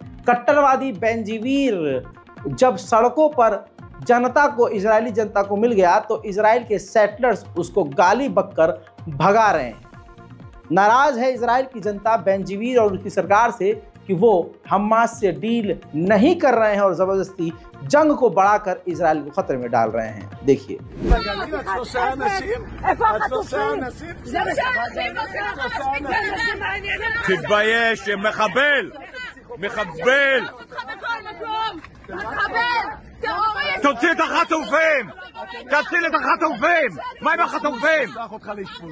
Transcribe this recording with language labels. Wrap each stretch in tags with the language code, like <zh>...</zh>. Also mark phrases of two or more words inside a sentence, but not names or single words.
<hi>कट्टरवादी बेंजीवीर जब सड़कों पर जनता को, इजरायली जनता को मिल गया तो इजराइल के सेटलर्स उसको गाली बककर भगा रहे हैं। नाराज है इजराइल की जनता बेंजीवीर और उसकी सरकार से कि वो हमास से डील नहीं कर रहे हैं और ज़बरदस्ती जंग को बढ़ाकर इजराइल को खतरे में डाल रहे हैं। देखिए,</hi> <he>תוציא את החטופים! תציל את החטופים! מה עם החטופים? שלח אותך לאשפוז.</he>